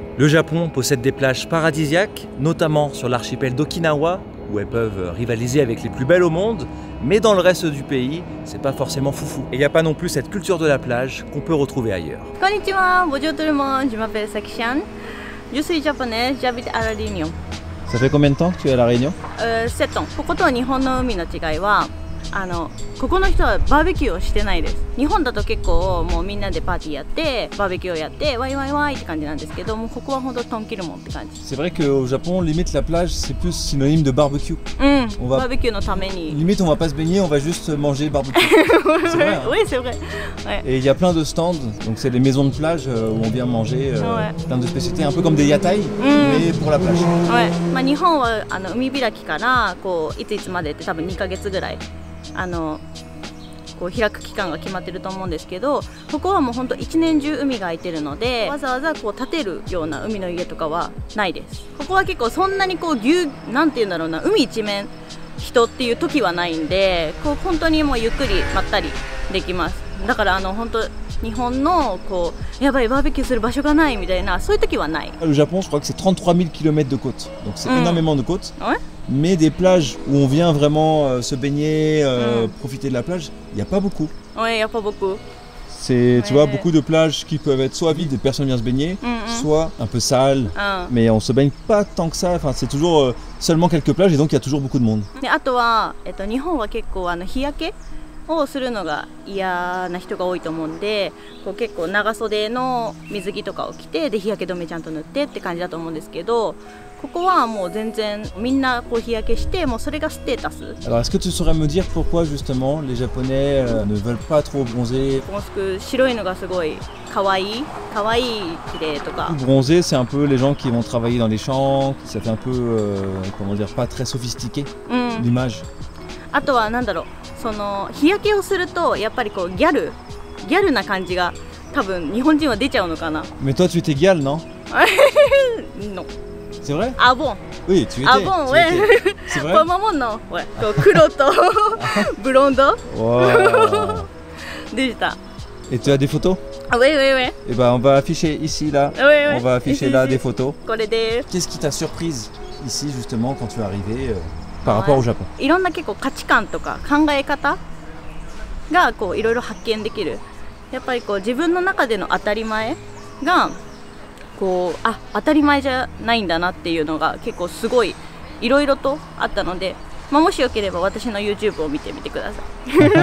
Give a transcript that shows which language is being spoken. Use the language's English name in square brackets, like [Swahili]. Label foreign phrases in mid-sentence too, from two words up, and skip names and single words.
[French] Le Japon possède des plages paradisiaques, notamment sur l'archipel d'Okinawa, où elles peuvent rivaliser avec les plus belles au monde, mais dans le reste du pays, c'est pas forcément foufou. Et il n'y a pas non plus cette culture de la plage qu'on peut retrouver ailleurs. Konnichiwa, bonjour tout le monde, je m'appelle Sakian. Je suis japonaise, j'habite à La Réunion. Ça fait combien de temps que tu es à La Réunion? 7 ans。 [Japanese] ここと日本の海の違いは、ここの人はバーベキューをしてないです。日本だと結構もうみんなでパーティーやってバーベキューをやってワイワイワイって感じなんですけども、ここは本当トンキルモンって感じ。 [French] C'est vrai qu'au Japon, limite la plage, c'est plus synonyme de barbecue. [Japanese] バーベキューのために。 [French] Limite, on va pas se baigner, on va juste manger barbecue. C'est vrai, hein. Oui, c'est vrai. Ouais. Et il y a plein de stands, donc c'est les maisons de plage où on vient manger plein de spécialités, un peu comme des yatai, mais pour la plage. Ouais. [Japanese] まあ日本は海開きからこういついつまでって多分2ヶ月ぐらいこう開く期間が決まってると思うんですけど、ここはもう本当一年中海が開いてるので、わざわざこう建てるような海の家とかはないです。ここは結構そんなにこうなんていうんだろうな、海一面人っていう時はないんで、こう本当にもうゆっくりまったりできます。だから本当日本のこうやばいバーベキューする場所がないみたいなそういう時はない。 [French] Le Japon, je crois que c'est 33 000 km de côte, donc c'est énormément de côtes. Ouais. Mais des plages où on vient vraiment se baigner, profiter de la plage, il n'y a pas beaucoup. Ouais, il n'y a pas beaucoup. C'est, tu vois, beaucoup de plages qui peuvent être soit vides et personne vient se baigner, soit un peu sales, mais on se baigne pas tant que ça. Enfin, c'est toujours seulement quelques plages et donc il y a toujours beaucoup de monde. [Japanese] であとは日本は結構日焼けをするのが嫌な人が多いと思うんで、こう結構長袖の水着とかを着てで日焼け止めちゃんと塗ってって感じだと思うんですけど、ここはもう全然みんなこう日焼けしてもうそれがステータス。 [French] Alors est-ce que tu saurais me dire pourquoi justement les Japonais ne veulent pas trop bronzer? [Japanese] もしく白いのがすごい可愛い綺麗とか。 [French] Bronzer, c'est un peu les gens qui vont travailler dans les champs, ça fait un peu comment dire, pas très sophistiqué l'image. [Japanese] あとはなんだろう、その日焼けをするとやっぱりこうギャルな感じが多分日本人は出ちゃうのかな。 [French] Mais toi tu étais Gial, non? Non. C'est vrai? Ah bon? Oui, tu étais. Ah bon, tu ouais. étais. C'est vrai? Pas maman, non. Ouais. [Japanese] 黒とブロンド Wow. でした。 [French] Et tu as des photos? Ah oui, oui, oui. Et ben on va afficher ici là. Oui, oui. On va afficher Ici, là ici. des photos. [Japanese] これで [French] Qu'est-ce qui t'a surprise ici justement quand tu es arrivé par rapport au Japon? [Japanese] いろんな結構価値観とか考え方がこういろいろ発見できる。やっぱりこう自分の中での当たり前がこう当たり前じゃないんだなっていうのが結構すごいいろいろとあったので、まあ、もしよければ私の YouTube を見てみてください。